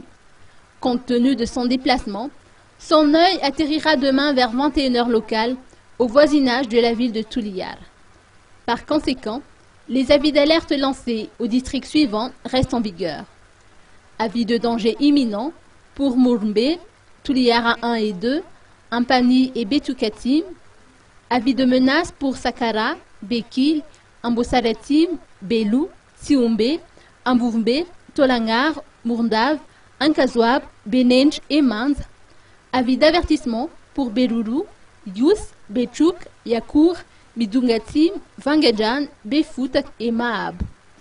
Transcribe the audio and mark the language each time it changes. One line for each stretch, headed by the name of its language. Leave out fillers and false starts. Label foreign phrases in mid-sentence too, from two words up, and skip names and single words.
French: Compte tenu de son déplacement, son œil atterrira demain vers 21 heures locales au voisinage de la ville de Tuliyar. Par conséquent, les avis d'alerte lancés aux districts suivants restent en vigueur. Avis de danger imminent pour Mourbé, Tuliyara 1 et 2, Ampani et Betukatim. Avis de menace pour Sakara, Bekil, Ambosaratim, Belou, Siumbe, Amboumbe, Tolangar, Mourndave, Ankazouab, Benenj et Mand. Avis d'avertissement pour Beruru, Yous, Bechouk, Yakour, Midungatim, Vangajan, Befoutak et Maab.